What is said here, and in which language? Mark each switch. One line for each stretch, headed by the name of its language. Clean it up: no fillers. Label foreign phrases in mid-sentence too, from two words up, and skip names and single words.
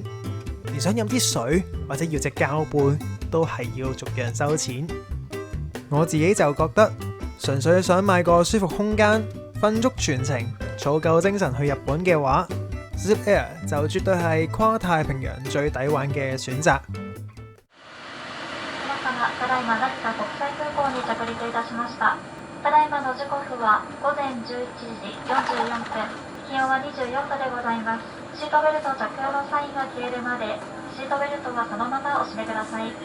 Cantonese: 而想飲啲水或者要隻膠杯，都係要逐樣收錢。我自己就覺得，純粹想買個舒服空間，瞓足全程，儲夠精神去日本嘅話， Zip Air 就絕對係跨太平洋最抵玩嘅選擇。
Japanese: 皆様、ただいま成田国際空港に着陸いたしました。ただいまの時刻は午前11時44分。気温は24度でございます。シートベルト着用のサインが消えるまで、シートベルトはそのままお締めください。